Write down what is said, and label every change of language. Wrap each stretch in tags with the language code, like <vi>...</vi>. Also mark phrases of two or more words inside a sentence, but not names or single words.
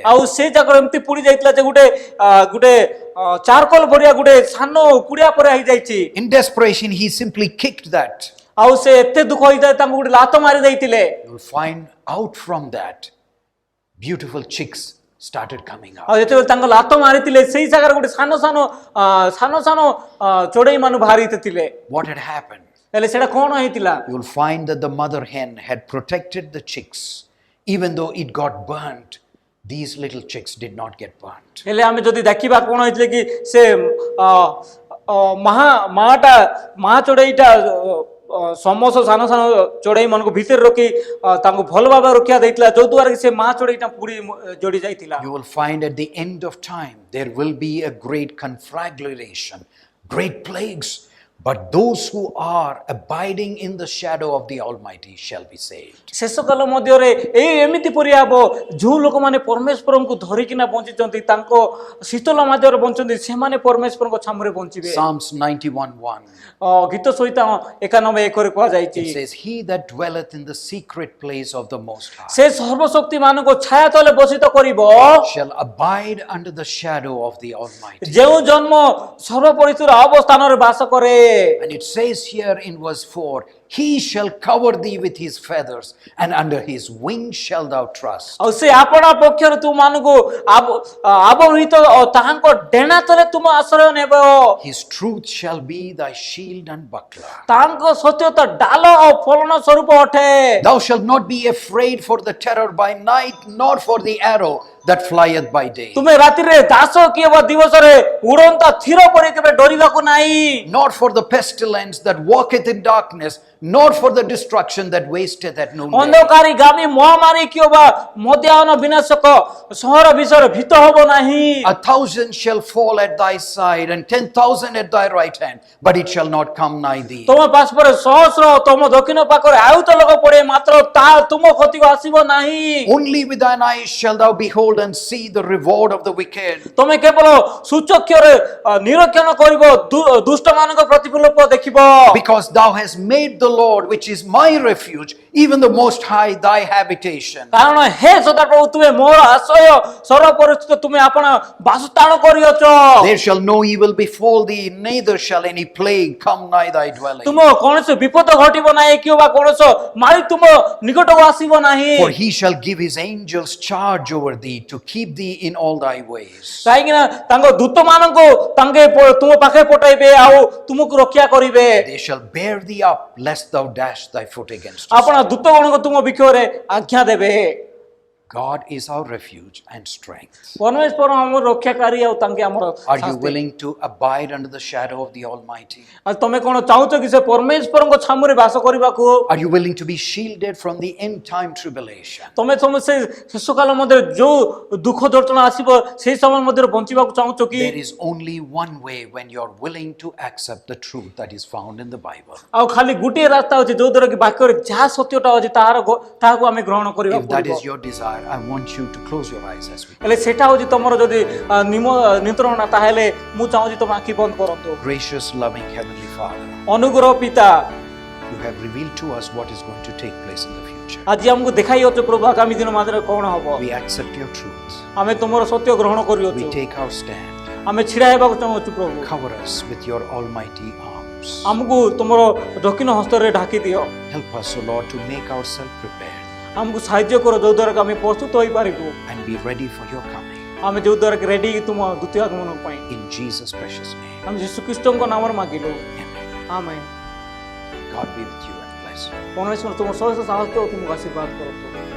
<or>ଆଉ ସେ ଜାଗାରେ ଏମିତି ପୋଡ଼ି ଯାଇଥିଲା ଯେ ଗୋଟେ ଚାରକୋଲ ଭଳିଆ ଗୋଟେ ସାନ କୁଡ଼ିଆ ପରା ହେଇଯାଇଛି।</or> <en>In desperation, he simply kicked that.</en> <or>ଆଉ ସେ ଏତେ ଦୁଃଖ ହେଇଥାଏ ତାଙ୍କୁ ଗୋଟେ ଲାତ ମାରି ଦେଇଥିଲେ।</or> <en>You will find out from that beautiful chicks started coming</en> <or>ଆଉ</or> <en>out.</en> <or>ଯେତେବେଳେ ତାଙ୍କ ଲାତ ମାରିଥିଲେ ସେଇ ଜାଗାରେ ଗୋଟେ ସାନ ସାନ ଚଢ଼େଇ ମାନେ ବାହାରିଥିଲେ।</or> <en>What had happened?</en> <or>ହେଲେ ସେଟା କଣ ହେଇଥିଲା?</or> <en>You will find that the mother hen had protected the chicks. Even though it got burnt, these little chicks did not get burnt.</en> <or>ହେଲେ ଆମେ ଯଦି ଦେଖିବା କଣ ହେଇଥିଲେ କି ସେ ମା ଚଢ଼େଇଟା ସମସ୍ତ ସାନ ଚଢ଼େଇ ମାନଙ୍କୁ ଭିତରେ ରଖି ତାଙ୍କୁ ଭଲ ଭାବରେ ରକ୍ଷା ଦେଇଥିଲା ଯୋଉ ଦ୍ୱାରା କି ସେ ମା ଚଢ଼େଇଟା ପୋଡ଼ି ଜଡ଼ି ଯାଇଥିଲା।</or> <en>You will find at the end of time there will be a great conflagration, great plagues. But those who are abiding in the shadow of the Almighty shall be saved.</en> <or>ଶେଷ କାଳ ମଧ୍ୟରେ ଏମିତି ପରି ହେବ ଯେଉଁ ଲୋକମାନେ ପରମେଶ୍ୱରଙ୍କୁ ଧରିକିନା ବଞ୍ଚିଛନ୍ତି ତାଙ୍କ ଶୀତଳ ମଧ୍ୟରେ ବଞ୍ଚନ୍ତି ସେମାନେ ପରମେଶ୍ୱରଙ୍କ ଛାମୁରେ ବଞ୍ଚିବେ।</or> <en>Psalms 91:1.</en> <or>ଗୀତ ସହିତ 91:1 କୁହାଯାଇଛି।</or> <en>It says, "He that dwelleth in the secret place of the Most High</en> <or>ସେ ସର୍ବଶକ୍ତି ମାନଙ୍କୁ ଛାୟା ତଳେ ବସିତ କରିବ</or> <en>shall abide under the shadow of the Almighty."</en> <or>ଯେଉଁ ଜନ୍ମ ସର୍ବପରିଚିତ ଅବସ୍ଥାନରେ ବାସ କରେ।</or> <en>And it says here in verse 4, "He shall cover thee with his feathers, and under his wings shalt thou trust."</en> <or>ଆଉ ସେ ଆପଣା ପକ୍ଷରେ ତୁମମାନଙ୍କୁ ଆବୃତ ତାହାଙ୍କ ଡେଣା ତଳେ ତୁମ ଆଶ୍ରୟ ନେବ।</or> <en>His truth shall be thy shield and buckler.</en> <or>ତାଙ୍କ ସତ୍ୟତା ଡାଲ ଓ ଫଳନ ସ୍ୱରୂପ ଅଟେ।</or> <en>Thou shalt not be afraid for the terror by night, nor for the arrow that flieth by day,</en> <or>ତୁମେ ରାତିରେ ଦାସ କିମ୍ବା ଦିବସରେ ଉଡ଼ନ୍ତା ଥିର ପରି କେବେ ଡରିବାକୁ ନାହିଁ।</or> <en>nor for the pestilence that walketh in darkness, nor for the destruction that wasteth at noonday.</en> <or>ଅନ୍ଧକାରୀ ଗାମୀ ମହାମାରୀ କିମ୍ବା ମଧ୍ୟାହ୍ନ ବିନାଶକ ସହର ବିଷୟରେ ଭୀତ ହେବ ନାହିଁ।</or> <en>1,000 shall fall at thy side, and 10,000 at thy right hand, but it shall not come nigh thee.</en> <or>ତୁମ ପାର୍ଶ୍ୱରେ ସହସ୍ର ତୁମ ଦକ୍ଷିଣ ପାଖରେ ଆୟୁତ ଲୋକ ପଡ଼େ ମାତ୍ର ତାହା ତୁମ କତିକୁ ଆସିବ ନାହିଁ।</or> <en>Only with thine eyes shalt thou behold and see the reward of the wicked.</en> <or>ତୁମେ କେବଳ ସୁଚକ୍ଷରେ ନିରୀକ୍ଷଣ କରିବ ଦୁଷ୍ଟମାନଙ୍କ ପ୍ରତିଫଳ ଦେଖିବ।</or> <en>Because thou hast made the Lord, which is my refuge, even the Most High, thy habitation.</en> <or>କାରଣ ହେ ସଦାପ୍ରଭୁ ତୁମେ ମୋର ଆଶ୍ରୟ ସର୍ବପରିଚିତ ତୁମେ ଆପଣ ବାସସ୍ଥାନ କରିଅଛ।</or> <en>There shall no evil befall thee, neither shall any plague come nigh thy dwelling.</en> <or>ତୁମ କୌଣସି ବିପଦ ଘଟିବ ନାହିଁ କିମ୍ବା କୌଣସି ମାଳି ତୁମ ନିକଟକୁ ଆସିବ ନାହିଁ।</or> <en>For he shall give his angels charge over thee to keep thee in all thy ways.</en> <or>କାହିଁକି ନା ତାଙ୍କ ଦୂତମାନଙ୍କୁ ତାଙ୍କେ ତୁମ ପାଖରେ ପଠାଇବେ ଆଉ ତୁମକୁ ରକ୍ଷା କରିବେ।</or> <en>They shall bear thee up, lest thou dash thy foot against a</en> <or>ଆପଣ</or> <en>stone.</en> <or>ଦୂତଗଣଙ୍କୁ ତୁମ ବିଷୟରେ ଆଜ୍ଞା ଦେବେ।</or> <en>God is our refuge and strength.</en> <or>ପରମେଶ୍ୱର ଆମର ରକ୍ଷାକାରୀ ଆଉ ତାଙ୍କେ ଆମର</or> <en>Are you willing to abide under the shadow of the Almighty?</en> <or>ଆଉ ତମେ କଣ ଚାହୁଁଛ କି ସେ ପରମେଶ୍ୱରଙ୍କ ଛାମୁରେ ବାସ କରିବାକୁ?</or> <en>Are you willing to be shielded from the end time tribulation?</en> <or>ତମେ ସେ ଶେଷ କାଳ ମଧ୍ୟରେ ଯୋଉ ଦୁଃଖ ଯନ୍ତ୍ରଣା ଆସିବ ସେଇ ସମୟ ମଧ୍ୟରେ ବଞ୍ଚିବାକୁ ଚାହୁଁଛ କି?</or> <en>There is only one way when you are willing to accept the truth that is found in the Bible.</en> <or>ଆଉ ଖାଲି ଗୋଟିଏ ରାସ୍ତା ଅଛି ଯୋଉ ଦ୍ୱାରା କି ବାକ୍ୟରେ ଯାହା ସତ୍ୟଟା ଅଛି ତାହାକୁ ଆମେ ଗ୍ରହଣ କରିବାକୁ</or> <en>If that</en> <or>ପଡ଼ିବ।</or> <en>is your desire, I want you to close your eyes as we</en> <or>ହେଲେ ସେଟା ହଉଛି ତମର ଯଦି ନିନ୍ତ୍ରଣ ତାହେଲେ ମୁଁ ଚାହୁଁଛି ତମ ଆଖି ବନ୍ଦ କରନ୍ତୁ।</or> <en>Gracious, loving Heavenly Father,</en> <or>ଅନୁଗ୍ରହ ପିତା,</or> <en>you have revealed to us what is going to take place in the future.</en> <or>ଆଜି ଆମକୁ ଦେଖାଇଅଛ ପ୍ରଭୁ ଆଗାମୀ ଦିନ ମଧ୍ୟରେ କଣ ହବ।</or> <en>We accept your truth.</en> <or>ଆମେ ତୁମର ସତ୍ୟ ଗ୍ରହଣ କରିଅଛୁ।</or> <en>We take our stand.</en> <or>ଆମେ ଛିଡ଼ା ହେବାକୁ ଚାହୁଁଛୁ ପ୍ରଭୁ।</or> <en>Cover us with your almighty arm. arms.</en> <or>ଆମକୁ ତୁମର ଦକ୍ଷିଣ ହସ୍ତରେ ଢାକି ଦିଅ।</or> <en>Help us, O Lord, to make ourselves prepared</en> <or>ଆମକୁ ସାହାଯ୍ୟ କର ଯୋଉ ଦ୍ୱାରା କି ଆମେ ପ୍ରସ୍ତୁତ ହୋଇପାରିବୁ।</or> <en>and be ready for your coming.</en> <or>ଆମେ ଯୋଉ ଦ୍ୱାରା କି ରେଡି ତୁମ ଦ୍ୱିତୀୟ ଆଗମନ ପାଇଁ।</or> <en>In Jesus' precious name.</en> <or>ଆମେ ଯୀଶୁ ଖ୍ରୀଷ୍ଟଙ୍କ ନାମରେ ମାଗିଲୁ।</or> <en>Amen.</en> <or>ଆମେନ୍।</or> <en>God be with you and bless you.</en> <or>ପରମେଶ୍ୱର ତୁମ ସହିତ ସାହସ ତୁମକୁ ଆଶୀର୍ବାଦ କରନ୍ତୁ।</or>